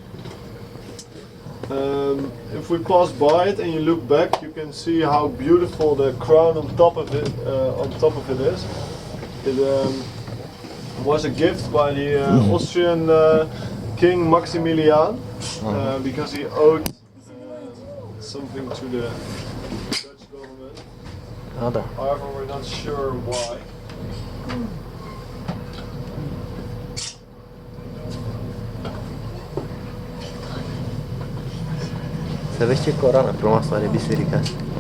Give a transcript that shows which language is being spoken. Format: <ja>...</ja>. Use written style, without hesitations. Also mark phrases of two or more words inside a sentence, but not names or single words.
<en>If we pass by it and you look back, you can see how beautiful the crown on top of it is. was a gift by the Austrian King Maximilian because he owed something to the Dutch government.</en> <ro>Da.</ro> <en>However, we're not sure why.</en> <ro>Să vezi ce coroană frumoasă are biserica asta.</ro>